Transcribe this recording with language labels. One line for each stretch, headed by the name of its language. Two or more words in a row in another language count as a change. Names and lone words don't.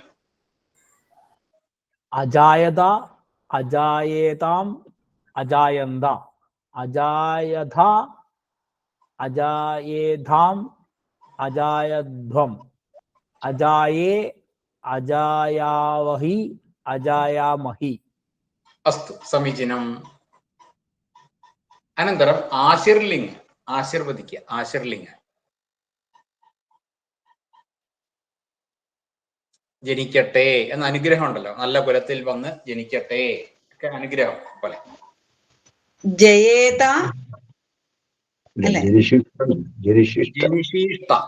Sanskrit: अजायत अजायेताम् अजायन्त अजायथ अजायेधाम् अजायध्वम् अजाये अजायावहि अजायामहि। अस्तु समीचीनम्। अनन्तरम् आशीर्लिङ्ग्। आशीर्वदिക്കുക आशीर्लिङ्ग्।
Malayalam: ജനിക്കട്ടെ എന്ന അനുഗ്രഹം ഉണ്ടല്ലോ, നല്ല കുലത്തിൽ വന്ന് ജനിക്കട്ടെ ഒക്കെ അനുഗ്രഹം പോലെ. ജയേത അല്ലേ?
Sanskrit: ജനിശിഷ്ട.